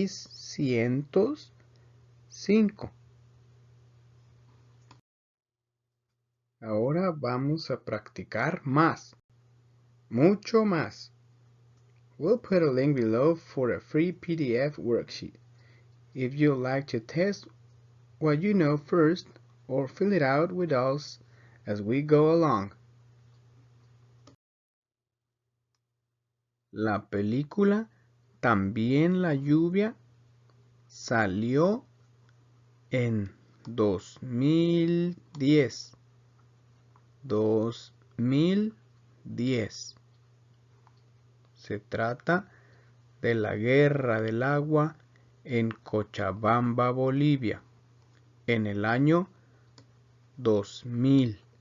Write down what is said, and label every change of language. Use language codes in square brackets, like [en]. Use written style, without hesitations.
[es] 1605. Ahora vamos a practicar más, mucho más. [en] We'll put a link below for a free PDF worksheet. If you'd like to test what you know first, or fill it out with us as we go along. [es] La película También la lluvia salió en 2010. 2010. Se trata de la Guerra del Agua en Cochabamba, Bolivia, en el año 2000.